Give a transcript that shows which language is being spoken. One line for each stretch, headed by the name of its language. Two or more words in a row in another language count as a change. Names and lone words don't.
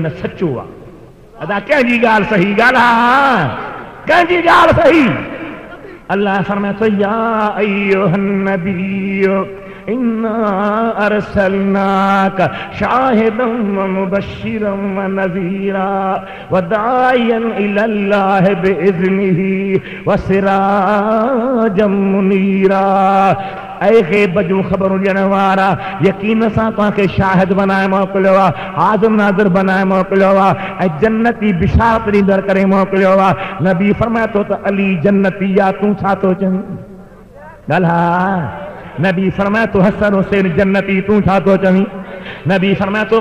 Sindhi: न सचो आहे अदा कंहिंजी ॻाल्हि सही ॻाल्हि कंहिंजी ॻाल्हि सही अल्लाह फरमाए तो
Arabic: يا أيها النبي إنا أرسلناك شاهدا ومبشرا ونذيرا وداعيا إلى الله بإذنه وسراجا منيرا
Sindhi: ऐ ग़ैब जूं ख़बरूं ॾियण वारा यकीन सां तव्हांखे शाहिद बनाए मोकिलियो आहे हाज़िर नाज़िर बनाए मोकिलियो आहे ऐं जन्नती बिशारत ॾींदड़ करे मोकिलियो आहे नबी फरमाए थो त अली जन्नती आहे तूं छा थो चईं ॻाल्हाए नबी फरमाए थो हसन हुसैन जन्नती तूं छा थो चवीं नबी फरमाए थो